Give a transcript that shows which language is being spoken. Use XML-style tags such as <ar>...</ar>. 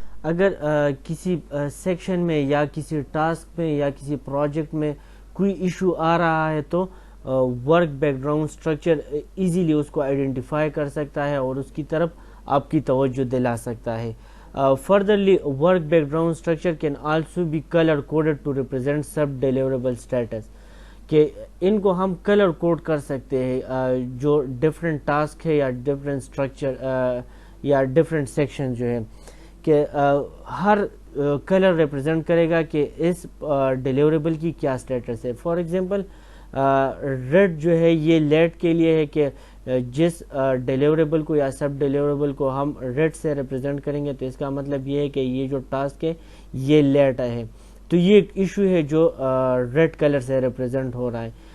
<ur>اگر کسی سیکشن میں یا کسی ٹاسک میں یا کسی پروجیکٹ میں کوئی ایشو آ رہا ہے تو work back ground structure easily اس کو آئیڈینٹیفائی کر سکتا ہے اور اس کی طرف آپ کی توجہ دلا سکتا ہے.</ur> <en>Furtherly, work background structure can also be color coded to represent sub deliverable status.</en> <ur>کہ ان کو ہم کلر کوڈ کر سکتے ہیں جو ڈفرینٹ ٹاسک ہے یا ڈفرینٹ اسٹرکچر یا ڈفرینٹ سیکشن جو ہے کہ ہر کلر ریپرزینٹ کرے گا کہ اس ڈیلیوریبل کی کیا اسٹیٹس ہے. فار ایگزامپل ریڈ جو ہے یہ لیٹ کے لیے ہے کہ جس ڈیلیوریبل کو یا سب ڈیلیوریبل کو ہم ریڈ سے ریپرزینٹ کریں گے تو اس کا مطلب یہ ہے کہ یہ جو ٹاسک ہے یہ لیٹ ہے تو یہ ایک ایشو ہے جو ریڈ کلر سے ریپرزینٹ ہو رہا ہے.</ur>